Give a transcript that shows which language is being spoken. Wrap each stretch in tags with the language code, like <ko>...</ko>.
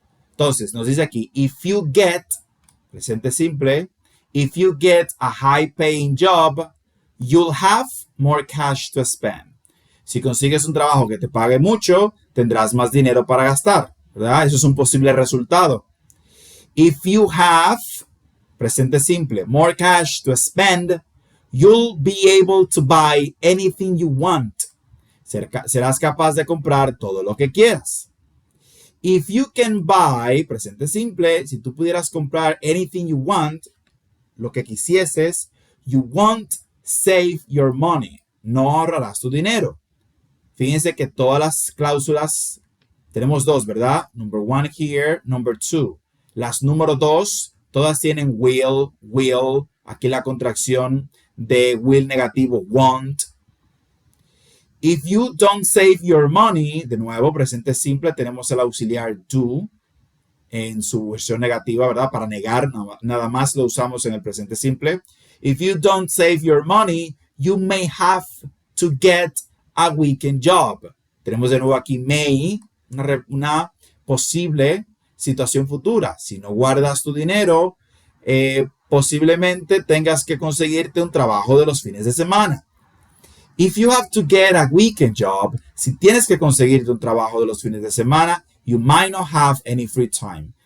<es>Entonces, nos dice aquí,</es> <en>if you get,</en> <es>presente simple,</es> <en>if you get a high paying job, you'll have more cash to spend.</en> <es>Si consigues un trabajo que te pague mucho, tendrás más dinero para gastar, ¿verdad? Eso es un posible resultado.</es> <en>If you have,</en> <es>presente simple,</es> <en>more cash to spend, you'll be able to buy anything you want.</en> <es>Serás capaz de comprar todo lo que quieras.</es> <en>If you can buy,</en> <es>presente simple, si tú pudieras comprar</es> <en>anything you want,</en> <es>lo que quisieses,</es> <en>you won't save your money.</en> <es>No ahorrarás tu dinero. Fíjense que todas las cláusulas, tenemos dos, ¿verdad?</es> <en>Number one here, number two.</en> <es>Las número dos, todas tienen will. Aquí la contracción de will negativo, won't.</es> <en>If you don't save your money,</en> <es>de nuevo, presente simple, tenemos el auxiliar do en su versión negativa, ¿verdad? Para negar, nada más lo usamos en el presente simple.</es> <en>If you don't save your money, you may have to get a weekend job.</en> <es>Tenemos de nuevo aquí may, una posible situación futura. Si no guardas tu dinero, posiblemente tengas que conseguirte un trabajo de los fines de semana.</es> <en>If you have to get a weekend job,</en> <es>si tienes que conseguirte un trabajo de los fines de semana,</es> <en>you might not have any free time.</en>